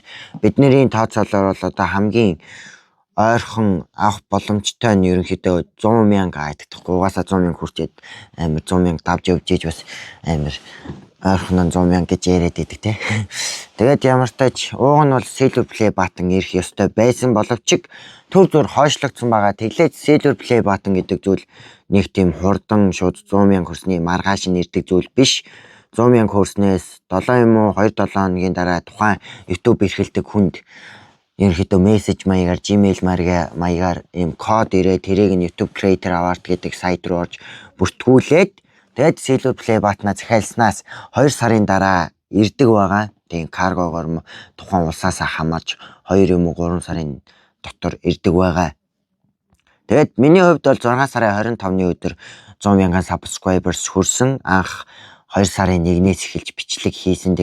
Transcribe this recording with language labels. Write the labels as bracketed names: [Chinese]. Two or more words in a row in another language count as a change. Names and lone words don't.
[Mongolian] Бидний тооцоолоор бол одоо хамгийн ойрхон авах боломжтой нь ерөнхийдөө 100,000 айтдаггүй. Угаасаа 100,000 хүрчээд амар 100,000 давж явж байж бас амар ойрхон 100,000 гэж яриад идэг те. Тэгээд ямар ч тач ууг нь бол [English] silver play button [Mongolian] ирэх ёстой байсан боловч төр зур хойшлогдсон байгаа. Тэглээд [English] silver play button [Mongolian] гэдэг зүйл нэг тийм хурдан шууд 100,000 хүрсний маргааш нь ирдэг зүйл биш. 100,000 хүрснээс 7 юм уу 2-7 хоногийн дараа тухайн YouTube эрхэлдэг хүнд ерөнхийдөө мессеж маягаар Gmail маягаар ийм код ирээд тэрийг нь YouTube Creator Award гэдэг сайт руу орж бүртгүүлээд тэгээд [English] silver play button- [Mongolian] а захиалснаас 2 сарын дараа ирдэг байгаа. Тийм каргогоор тухайн улсаас хамаарч 2 юм уу 3 сарын дотор ирдэг байгаа. Тэгээд миний хувьд бол 6 сарын 25-ны өдөр 100,000 subscribers хүрсэн. Анх 2 сарын 1-ээс эхэлж бичлэг хийсэн.